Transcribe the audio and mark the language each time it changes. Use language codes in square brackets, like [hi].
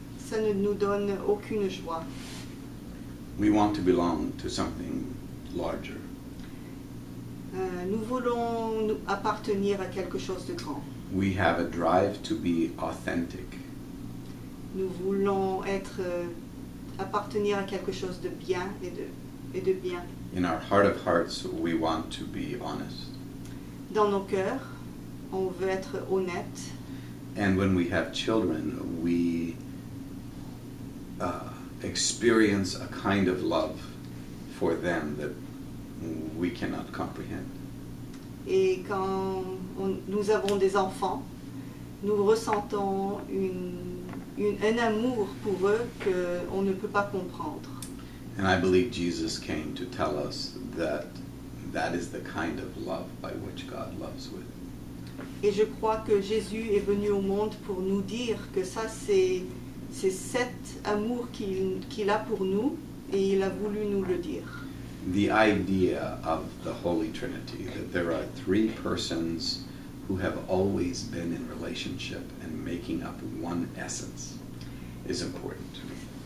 [fr] Ça ne nous donne aucune joie. [en] We want to belong to something larger. [fr] Nous voulons appartenir à quelque chose de grand. [en] We have a drive to be authentic. [fr] Nous voulons appartenir à quelque chose de bien et de bien. [en] In our heart of hearts, we want to be honest. [fr] Dans nos cœurs, on veut être honnête. [en] And when we have children, we experience a kind of love for them that we cannot comprehend. [fr] Et quand nous avons des enfants, nous ressentons un amour pour eux qu'on ne peut pas comprendre. [en] And I believe Jesus came to tell us that that is the kind of love by which God loves with. [fr] Et je crois que Jésus est venu au monde pour nous dire que ça c'est cet amour qu'il a pour nous et il a voulu nous le dire. [en] The idea of the Holy Trinity, that there are three persons who have always been in relationship and making up one essence, is important to me.